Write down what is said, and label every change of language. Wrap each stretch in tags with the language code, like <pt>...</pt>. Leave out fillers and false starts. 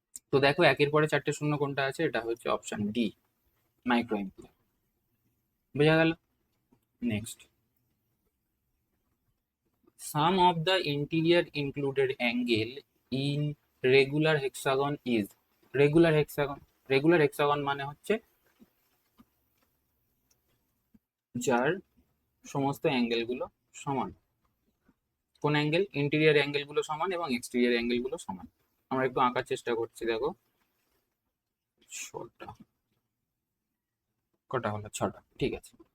<bn>তো দেখো একের পরে 4টে 0 কোনটা আছে, এটা হচ্ছে অপশন ডি, মাইক্রো অ্যাম্পিয়ার। বোঝা গেল?</bn> <en>Next, sum of the interior included angle in regular hexagon is।</en> <bn>Regular hexagon, regular hexagon মানে হচ্ছে যার সমস্ত অ্যাঙ্গেল গুলো সমান। কোন অ্যাঙ্গেল, ইন্টেরিয়র অ্যাঙ্গেল গুলো সমান এবং এক্সটেরিয়র অ্যাঙ্গেল গুলো সমান। আমরা একটু আঁকার চেষ্টা করছি। দেখো ছটা, কটা হলো, 6টা, ঠিক আছে।</bn>